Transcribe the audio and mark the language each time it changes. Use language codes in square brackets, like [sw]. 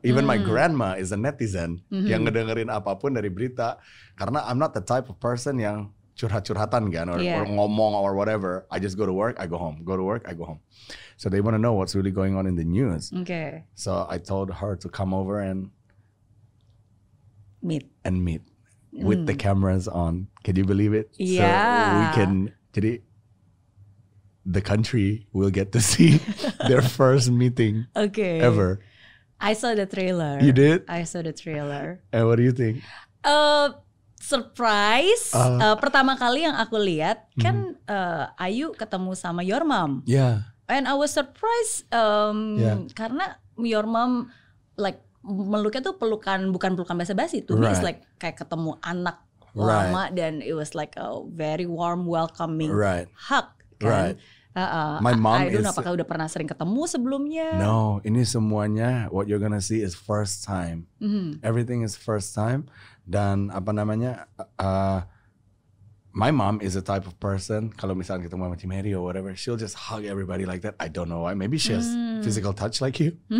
[en] Even my grandma is a netizen [id] yang ngedengerin apapun dari berita. Karena [en] I'm not the type of person [id] yang curhat-curhatan kan, [en] or [id] ngomong [en] or whatever. I just go to work, I go home. Go to work, I go home. So they want to know what's really going on in the news. So I told her to come over and meet with the cameras on. Can you believe it? So we can, [id] jadi [en] the country will get to see their first meeting ever. I saw the trailer. You did? I saw the trailer. And what do you think? Surprise. [id] Pertama kali yang aku lihat kan Ayu ketemu sama [en] your mom. And I was surprised [id] karena [en] your mom like [id] meluknya tuh bukan pelukan basa-basi tuh. [en] It's like [id] kayak ketemu anak lama [en] dan it was like a very warm welcoming hug [id] kan. [en] My mom I don't know [id] apakah udah pernah sering ketemu sebelumnya. [en] No, [id] ini semuanya [en] what you're gonna see is first time. Everything is first time. [id] Dan apa namanya, [en] my mom is a type of person, [id] kalau misalnya ketemu sama [en] Cimeri or whatever, she'll just hug everybody like that. I don't know why. Maybe she has physical touch like you.